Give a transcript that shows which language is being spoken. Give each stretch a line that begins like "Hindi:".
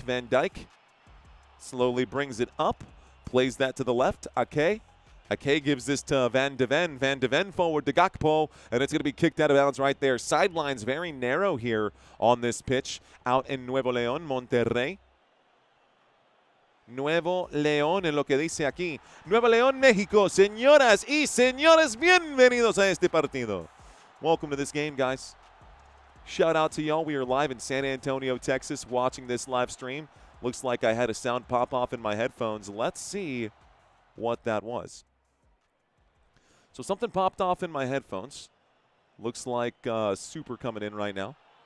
English: Van Dijk slowly brings it up. Plays that to the left. Ake. Ake gives this to Van de Ven. Van de Ven forward to Gakpo. And it's going to be kicked out of bounds right there. Sidelines very narrow here on this pitch out in Nuevo León, Monterrey.
Spanish: Nuevo León en lo que dice aquí. Nuevo León, México. Señoras y señores, bienvenidos a este partido.
English: Welcome to this game, guys. Shout out to y'all. We are live in San Antonio, Texas, watching this live stream. Looks like I had a sound pop off in my headphones. Let's see what that was. So something popped off in my headphones. Looks like Super coming in right now.